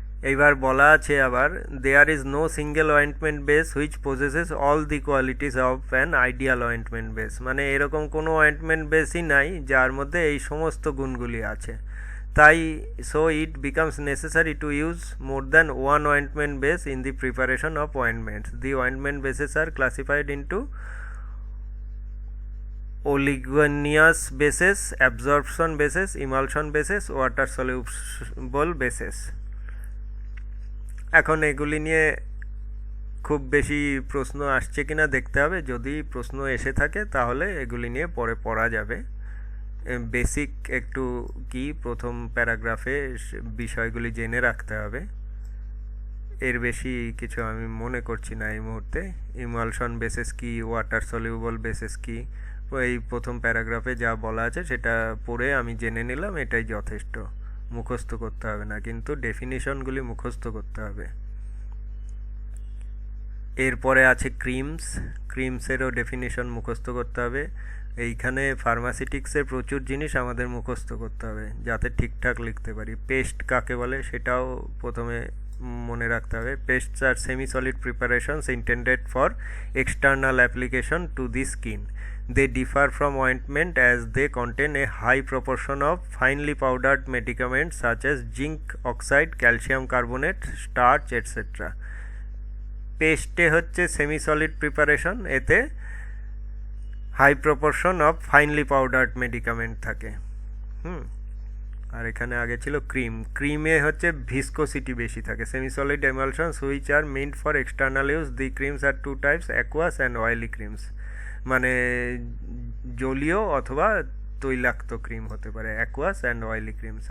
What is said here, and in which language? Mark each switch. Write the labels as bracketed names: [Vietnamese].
[Bangla] এইবার বলা আছে আবার, [English] there is no single ointment base which possesses all the qualities of an ideal ointment base, [Bangla] মানে এরকম কোনো অয়েন্টমেন্ট বেসই নাই যার মধ্যে এই সমস্ত গুণগুলি আছে। [English] তাই so it becomes necessary to use more than one ointment base in the preparation of ointments. The ointment bases are classified into oleaginous bases, absorption bases, emulsion bases, water soluble bases। [Bangla] এখন এগুলি নিয়ে খুব বেশি প্রশ্ন আসছে কিনা দেখতে হবে, যদি প্রশ্ন এসে থাকে তাহলে এগুলি নিয়ে পরে পড়া যাবে। বেসিক একটু কি প্রথম প্যারাগ্রাফে বিষয়গুলি জেনে রাখতে হবে, এর বেশি কিছু আমি মনে করছি না এই মুহূর্তে। ইমালশন বেসেস কি, ওয়াটার সলিউবল বেসেস কি, এই প্রথম প্যারাগ্রাফে যা বলা আছে সেটা পড়ে আমি জেনে নিলাম, এটাই যথেষ্ট, মুখস্থ করতে হবে না, কিন্তু ডেফিনিশনগুলি মুখস্থ করতে হবে। এরপরে আছে ক্রিমস, ক্রিমসেরও ডেফিনিশন মুখস্থ করতে হবে। এইখানে ফার্মাসিউটিক্সের প্রচুর জিনিস আমাদের মুখস্থ করতে হবে যাতে ঠিকঠাক লিখতে পারি। পেস্ট কাকে বলে সেটাও প্রথমে মনে রাখতে হবে। [English] Pastes are semi solid preparations intended for external application to the skin. They differ from ointment as they contain a high proportion of finely powdered medicaments such as zinc oxide, calcium carbonate, starch, etc. [Bangla] পেস্টে হচ্ছে semi solid preparation, এতে high proportion of finely পাউডার্ড মেডিকামেন্ট থাকে। আর এখানে আগে ছিল cream, ক্রিমে হচ্ছে viscosity বেশি থাকে। [English] Semi solid emulsions which are meant for external use. The creams are two types, aqueous and oily creams, [Bangla] মানে জলীয় অথবা তৈলাক্ত ক্রিম হতে পারে, [English] Aqueous and oily creams.